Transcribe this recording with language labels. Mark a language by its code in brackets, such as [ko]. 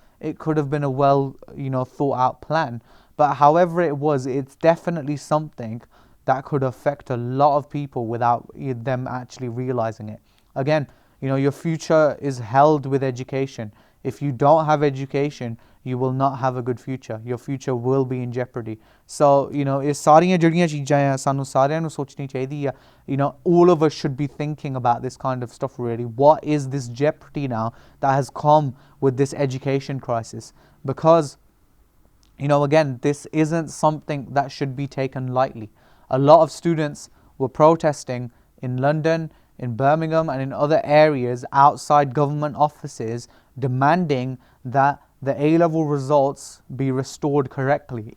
[en] It could have been a well, thought out plan. But however it was, it's definitely something that could affect a lot of people without them actually realizing it. Again, your future is held with education. If you don't have education, you will not have a good future. Your future will be in jeopardy. [pa] So, ਇਹ ਸਾਰੀਆਂ ਜਿਹੜੀਆਂ ਚੀਜ਼ਾਂ ਆ ਸਾਨੂੰ ਸਾਰਿਆਂ ਨੂੰ ਸੋਚਣੀ ਚਾਹੀਦੀ ਆ। [en] All of us should be thinking about this kind of stuff really. What is this jeopardy now that has come with this education crisis? Because, again, this isn't something that should be taken lightly. A lot of students were protesting in London, in Birmingham, and in other areas outside government offices demanding that the A-level results be restored correctly.